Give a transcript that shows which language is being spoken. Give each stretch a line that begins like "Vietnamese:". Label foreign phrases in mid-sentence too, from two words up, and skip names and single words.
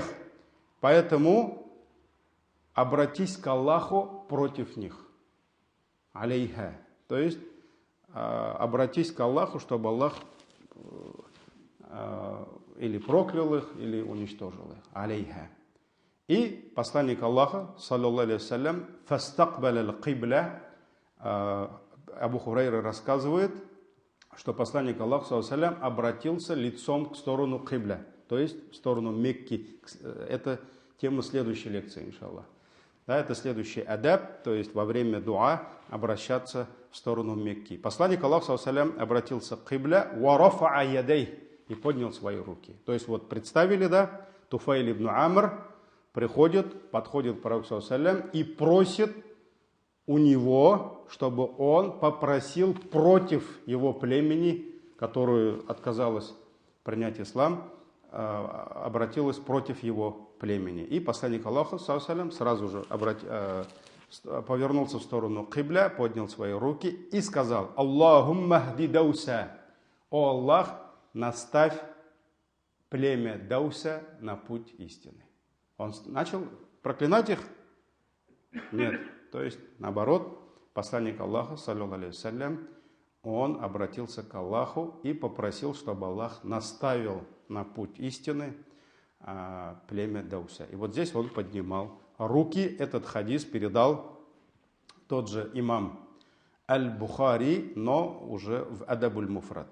Russian: Поэтому обратись к Аллаху против них. Алейха. То есть обратись к Аллаху, чтобы Аллах или проклял их, или уничтожил их. Алейха. И посланник Аллаха,
Arabic: صلى الله عليه وسلم فاستقبل القبلة,
Russian: Абу Хурейра рассказывает, что посланник Аллаха,
Arabic: صلى الله عليه وسلم,
Russian: обратился лицом к сторону кибля, то есть в сторону Мекки. Это тема следующей лекции, иншаллах. Да, это следующий адаб, то есть во время дуа обращаться в сторону Мекки. Посланник Аллаха,
Arabic: صلى الله عليه وسلم,
Russian: обратился к кибля,
Arabic: ورفع يديه,
Russian: и поднял свои руки. То есть вот представили, да, Туфайль ибн Амр подходит к пророку,
Arabic: صلى الله عليه وسلم,
Russian: и просит у него, чтобы он попросил против его племени, которое отказалось принять ислам, обратилась против его племени. И посланник Аллаха,
Arabic: صلى الله عليه وسلم,
Russian: сразу же повернулся в сторону кибля, поднял свои руки и сказал:
Arabic: «اللهم اهد دوسا».
Russian: «О Аллах, наставь племя Дауса на путь истины». Он начал проклинать их? Нет. То есть, наоборот, посланник Аллаха,
Arabic: صلى الله عليه وسلم,
Russian: он обратился к Аллаху и попросил, чтобы Аллах наставил на путь истины племя Дауса. И вот здесь он поднимал руки. Этот хадис передал тот же имам Аль-Бухари, но уже в Адабуль Муфрад.